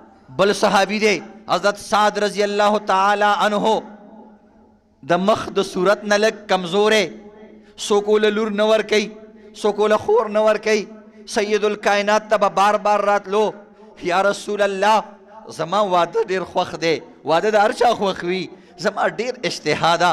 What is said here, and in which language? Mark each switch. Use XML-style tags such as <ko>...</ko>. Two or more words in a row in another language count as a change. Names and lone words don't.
<ps>بل صحابی دے حضرت سعد</ps> <ar>رضی اللہ تعالی عنہ</ar> <ps>د مخ د صورت نه لږ کمزورې، سوکوله لور نه ورکوي، سوکوله خور نه ورکوي. سید الکائنات ته به بار بار راتلو،</ps> <ar>یا رسول الله</ar> <ps>زما واده ډېر خوښ دی. واده د هر چا خوښ وي، زما ډېر اشتها ده.</ps>